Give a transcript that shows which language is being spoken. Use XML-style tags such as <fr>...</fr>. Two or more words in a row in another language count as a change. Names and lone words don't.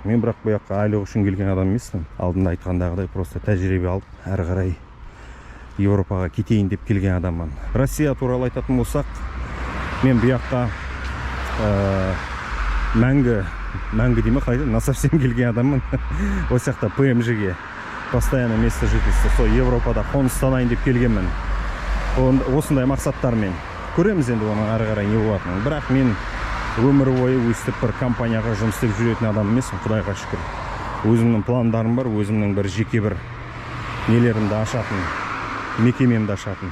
<kk>Мен бірақ бұяққа айлық үшін келген адам емеспін. Алдында айтқандағыдай просто тәжірибе алып, әрі қарай Европаға кетейін деп келген адаммын. Россия туралы айтатын болсақ, мен бұяққа мәңгі деймі қайда, насовсем келген адаммын. Осы жақта ПМЖ-ге</kk> <ru>постоянно место жительства,</ru> <kk>сол Европада қоныстанайын деп келгенмін. Осындай мақсаттармен. көреміз енді оның ары қарай не болатынын. Бірақ мен өмір бойы өстіп бір компанияға жұмыс істеп жүретін адам емеспін, Құдайға шүкір. Өзімнің пландарым бар, өзімнің бір жеке бір нелерімді ашатын, мекемемді ашатын.</kk>